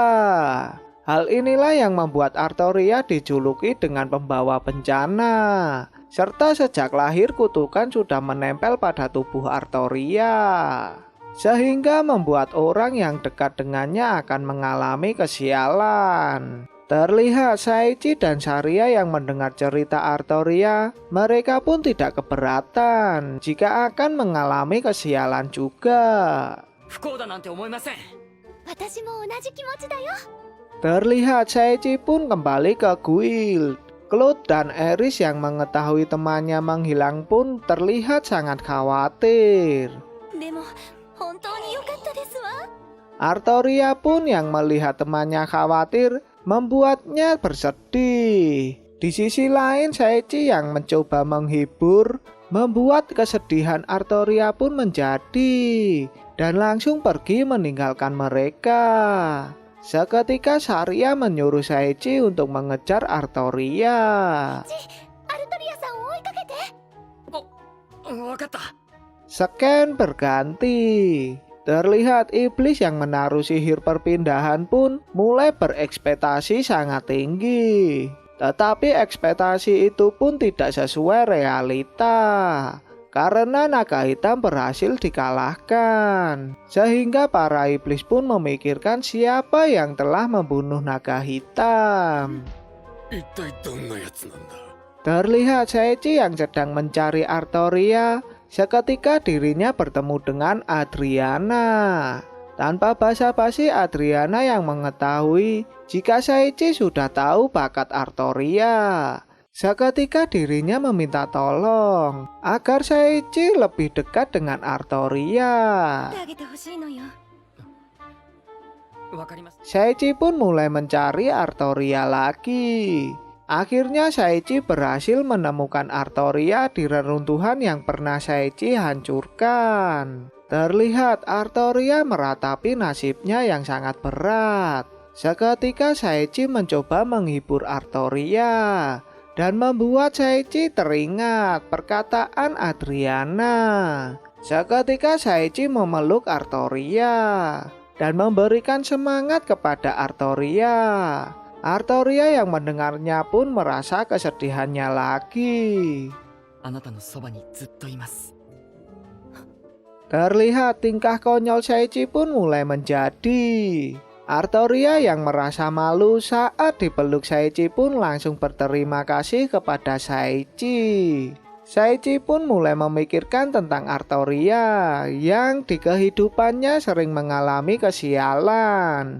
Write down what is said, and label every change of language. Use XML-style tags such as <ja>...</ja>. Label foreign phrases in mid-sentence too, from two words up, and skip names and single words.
<id>Hal inilah yang membuat Artoria dijuluki dengan pembawa bencana, serta sejak lahir kutukan sudah menempel pada tubuh Artoria, sehingga membuat orang yang dekat dengannya akan mengalami kesialan. Terlihat Shaichi dan Saria yang mendengar cerita Artoria, mereka pun tidak keberatan jika akan mengalami kesialan juga.</id> <ja>不幸だなんて思いません。私も同じ気持ちだよ。</ja> <id>Terlihat Shaichi pun kembali ke guild. Claude dan Eris yang mengetahui temannya menghilang pun terlihat sangat khawatir.</id> <ja>でも本当に良かったですわ。</ja> <id>Artoria pun yang melihat temannya khawatir membuatnya bersedih. Di sisi lain Shaichi yang mencoba menghibur membuat kesedihan Artoria pun menjadi dan langsung pergi meninggalkan mereka. Seketika Saria menyuruh Shaichi untuk mengejar Artoria.</id> <ja>アルトリアさんを追いかけて。わかった。</ja> <id>Scan berganti. Terlihat iblis yang menaruh sihir perpindahan pun mulai berekspektasi sangat tinggi. Tetapi ekspektasi itu pun tidak sesuai realita. Karena naga hitam berhasil dikalahkan. Sehingga para iblis pun memikirkan siapa yang telah membunuh naga hitam.</id> <ja>一体どんなやつなんだ。</ja> <id>Terlihat Shaichi yang sedang mencari Artoria. Seketika dirinya bertemu dengan Adriana. Tanpa basa-basi Adriana yang mengetahui jika Shaichi sudah tahu bakat Artoria. Seketika dirinya meminta tolong agar Shaichi lebih dekat dengan Artoria.</id> <ja>あげてほしいのよ。わかりました。</ja> <id>Shaichi pun mulai mencari Artoria lagi. Akhirnya Shaichi berhasil menemukan Artoria di reruntuhan yang pernah Shaichi hancurkan. Terlihat Artoria meratapi nasibnya yang sangat berat. Seketika Shaichi mencoba menghibur Artoria dan membuat Shaichi teringat perkataan Adriana. Seketika Shaichi memeluk Artoria dan memberikan semangat kepada Artoria. Artoria yang mendengarnya pun merasa kesedihannya lagi.</id> <ja>あなたのそばにずっといます。</ja> <id>Terlihat tingkah konyol Shaichi pun mulai menjadi. Artoria yang merasa malu saat dipeluk Shaichi pun langsung berterima kasih kepada Shaichi. Shaichi pun mulai memikirkan tentang Artoria yang di kehidupannya sering mengalami kesialan.</id>